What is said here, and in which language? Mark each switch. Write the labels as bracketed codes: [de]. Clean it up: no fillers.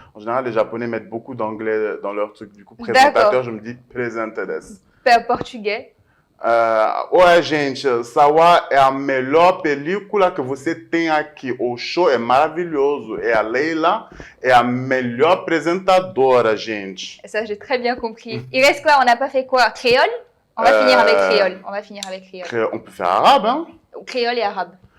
[fr] En général, les Japonais mettent beaucoup d'anglais dans leur truc. Du coup, présentateur, je me dis [ja] presenter desu. [fr] Portugais. [pt] Ouais, gente, Sawa é a melhor película que você tem aqui. O show é maravilhoso. E a Leila é a melhor apresentadora, gente. [fr] Ça, j'ai très bien compris. Il reste quoi? On n'a pas fait quoi? Créole? On va finir avec créole. On peut faire arabe, hein? Créole et arabe.